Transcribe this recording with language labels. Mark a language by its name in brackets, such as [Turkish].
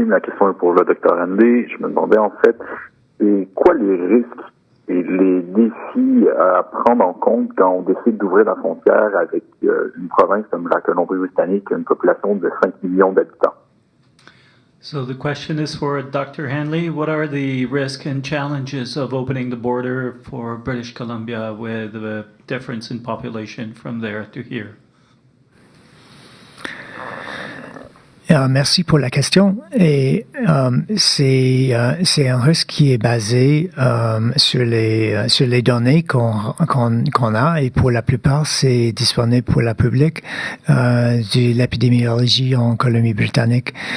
[French] Ma question est pour le Dr Hanley. Je me demandais en fait, c'est quoi les risques et les défis à prendre en compte quand on décide d'ouvrir la frontière avec une province comme la Colombie-Britannique qui a une population de 5 millions d'habitants? [English] So the question is for Dr. Hanley. What are the risks and challenges of opening the border for British Columbia with the difference in population from there to here? [French] Merci pour la question. Et c'est un risque qui est basé sur les données qu'on a, et pour la plupart c'est disponible pour la public de l'épidémiologie en Colombie-Britannique.